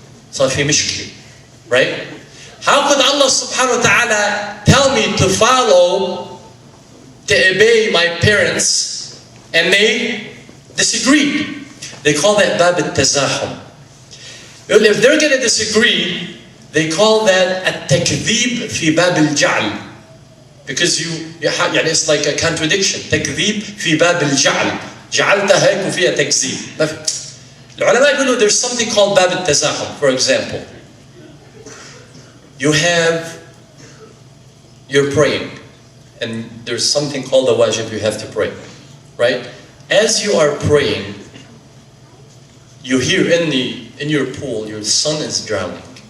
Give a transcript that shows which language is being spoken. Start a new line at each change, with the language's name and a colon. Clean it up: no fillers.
English: So
Arabic: في مشكلة,
English: right? How could Allah subhanahu wa ta'ala tell me to follow, to obey my parents, and they disagreed? They call that bab al-tazahum. If they're going to disagree, they call that
Arabic: التكذيب في باب الجعل.
English: Because it's like a contradiction.
Arabic: تكذيب في باب الجعل. جعلتها هيك وفيها تكذيب. العلماء يقولوا
English: there's something called
Arabic: باب التزاحم.
English: For example, you're praying, and there's something called the wajib, you have to pray, right? As you are praying, you hear in your pool, your son is drowning.